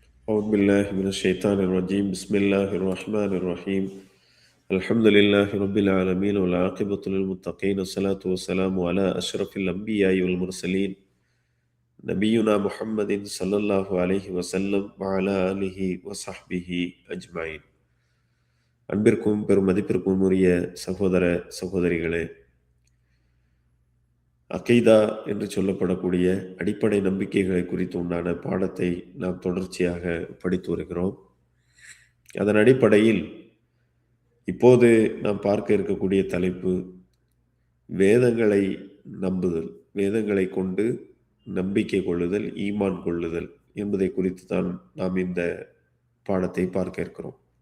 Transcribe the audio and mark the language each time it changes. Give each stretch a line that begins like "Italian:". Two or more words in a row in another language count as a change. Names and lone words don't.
Arabic: أعوذ بالله من الشيطان الرجيم بسم الله الرحمن الرحيم الحمد لله رب العالمين والعاقبة للمتقين والصلاة والسلام على أشرف الأنبياء والمرسلين نبينا محمد صلى الله عليه وسلم وعلى آله وصحبه أجمعين.
Tamil: அன்பிற்கும் பெருமதிப்பிற்கும் உரிய சகோதர சகோதரிகளே, அகீதா என்று சொல்லப்படக்கூடிய அடிப்படை நம்பிக்கைகளை குறித்து உண்டான பாடத்தை நாம் தொடர்ச்சியாக படித்து வருகிறோம். அதன் அடிப்படையில் இப்போது நாம் பார்க்க இருக்கக்கூடிய தலைப்பு வேதங்களை நம்புதல், வேதங்களை கொண்டு நம்பிக்கை கொள்ளுதல், ஈமான் கொள்ளுதல் என்பதை குறித்து தான் நாம் இந்த பாடத்தை பார்க்க இருக்கிறோம்.